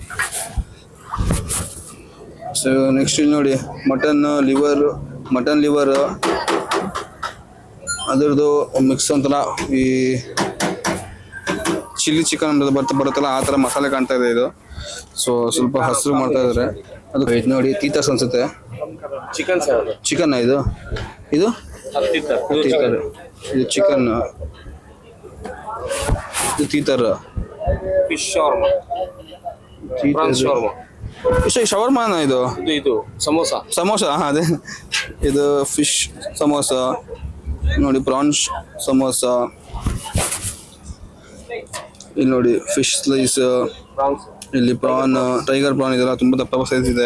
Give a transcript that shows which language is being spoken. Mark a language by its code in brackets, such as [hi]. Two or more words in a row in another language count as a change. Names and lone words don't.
[en] so next [kn] ಇಲ್ಲಿ ನೋಡಿ [en] mutton liver [kn] ಅದರದ್ದು ಮಿಕ್ಸ್ ಒಂಥರ ಈ [en] chilli chicken [kn] ಬರುತ್ತಲ್ಲ ಆ ಥರ ಮಸಾಲೆ ಕಾಣ್ತಾ ಇದೆ ಇದು. ಸೊ ಸ್ವಲ್ಪ ಹಸಿರು ಮಾಡ್ತಾ ಇದ್ದಾರೆ. ಅದು ಇದು ನೋಡಿ ತೀತರ್ಸ್ ಅನ್ಸುತ್ತೆ. [en] chicken sir. [kn] ಚಿಕನ್ ಇದು ಇದು ತೀತರ್. ಇದು ಚಿಕನ್, ಇದು ತೀತರ್. [en] fish shawarma. prawns shawarma. [kn] ಶವರ್ಮಾನ ಇದು? ಇದು ಸಮೋಸ. ಸಮೋಸ. ಹಾಂ, ಅದೇ ಇದು ಫಿಶ್ ಸಮೋಸ ನೋಡಿ, ಪ್ರಾನ್ಸ್ ಸಮೋಸ. ಇಲ್ಲಿ ನೋಡಿ [en] fish slice, [kn] ಇಲ್ಲಿ [en] prawn, tiger prawn [kn] ಇದೆಲ್ಲ ತುಂಬ ದಪ್ಪ ಸೈಜ್ ಇದೆ.